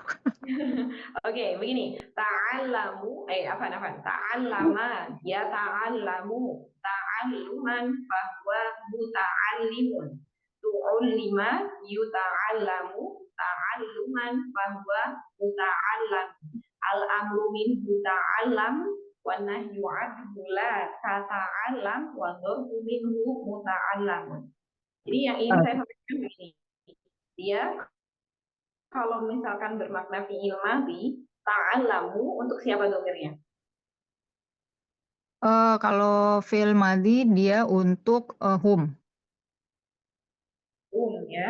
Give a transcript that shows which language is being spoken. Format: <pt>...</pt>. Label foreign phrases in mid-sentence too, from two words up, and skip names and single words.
<id>Oke, begini.</id> <ar>تعلم، يتعلم، تعلما، فهو متعلم. تعلم، يتعلم، تعلما، فهو متعلم. الأمر منه تعلم، والنهي عنه لا تتعلم، والظرف منه متعلم.</ar> <id>Jadi yang ingin saya sampaikan begini. Dia kalau misalkan bermakna</id> <ar>فعل ماضي,</ar> <id>ta'allamu untuk siapa domirnya? Kalau</id> <ar>فعل ماضي</ar> <id>dia untuk hum. Ya.</id>